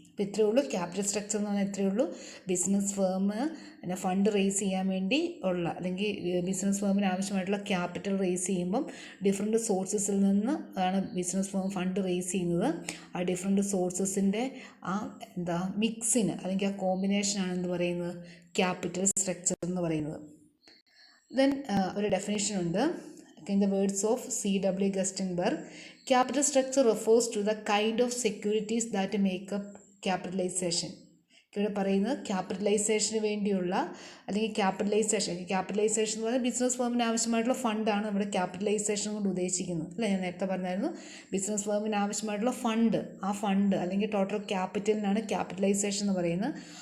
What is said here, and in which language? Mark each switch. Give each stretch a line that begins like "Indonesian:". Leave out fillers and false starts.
Malayalam: അപ്പോൾ ഇത്രയേ ഉള്ളൂ ക്യാപിറ്റൽ സ്ട്രക്ചർ എന്ന് പറഞ്ഞാൽ. ഇത്രയേ ഉള്ളൂ ബിസിനസ് ഫേം ഫണ്ട് റേസ് ചെയ്യാൻ വേണ്ടി ഉള്ള അല്ലെങ്കിൽ ബിസിനസ് ഫേമിന് ആവശ്യമായിട്ടുള്ള ക്യാപിറ്റൽ റേസ് ചെയ്യുമ്പം ഡിഫറെൻറ്റ് സോഴ്സസിൽ നിന്ന് ആണ് ബിസിനസ് ഫേം ഫണ്ട് റേസ് ചെയ്യുന്നത്. ആ ഡിഫറെൻറ്റ് സോഴ്സസിൻ്റെ മിക്സിന് അല്ലെങ്കിൽ ആ കോമ്പിനേഷനാണ് എന്ത് പറയുന്നത്, ക്യാപിറ്റൽ സ്ട്രക്ചർ എന്ന് പറയുന്നത്. ദെൻ ഒരു ഡെഫിനേഷൻ ഉണ്ട്.
English: In the words of C.W. Gerstenberg, capital structure refers to the kind of securities that make up capitalization.
Malayalam: ഇവിടെ പറയുന്നത് ക്യാപിറ്റലൈസേഷന് വേണ്ടിയുള്ള അല്ലെങ്കിൽ ക്യാപിറ്റലൈസേഷൻ എന്ന് പറഞ്ഞാൽ ബിസിനസ് ഫേമിന് ആവശ്യമായിട്ടുള്ള ഫണ്ടാണ് നമ്മുടെ ക്യാപിറ്റലൈസേഷൻ കൊണ്ട് ഉദ്ദേശിക്കുന്നത്. അല്ലേ, ഞാൻ നേരത്തെ പറഞ്ഞായിരുന്നു, ബിസിനസ് ഫേമിന് ആവശ്യമായിട്ടുള്ള ആ ഫണ്ട് അല്ലെങ്കിൽ ടോട്ടൽ ക്യാപിറ്റലിനാണ് ക്യാപിറ്റലൈസേഷൻ എന്ന് പറയുന്നത്.